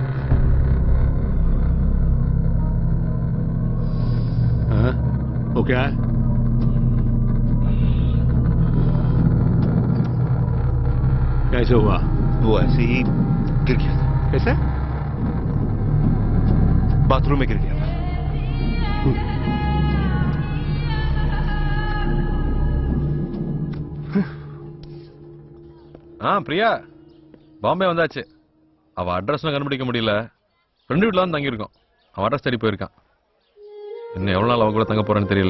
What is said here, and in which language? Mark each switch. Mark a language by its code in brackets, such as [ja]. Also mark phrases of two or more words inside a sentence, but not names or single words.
[hi] हाँ? वो क्या है? कैसे हुआ? वो ऐसे ही गिर गया था. कैसे? बाथरूम में गिर गया था. [ta] பிரியா பாம்பே வந்தாச்சு. அவ அட்ரஸ் கண்டுபிடிக்க முடியல. ஃப்ரெண்டு வீட்டுல தான் தங்கி இருக்கோம். அவன் அட்ரஸ் தேடி போயிருக்கான். இன்னும் எவ்வளவு நாள் அவ கூட தங்க போறேன்னு தெரியல.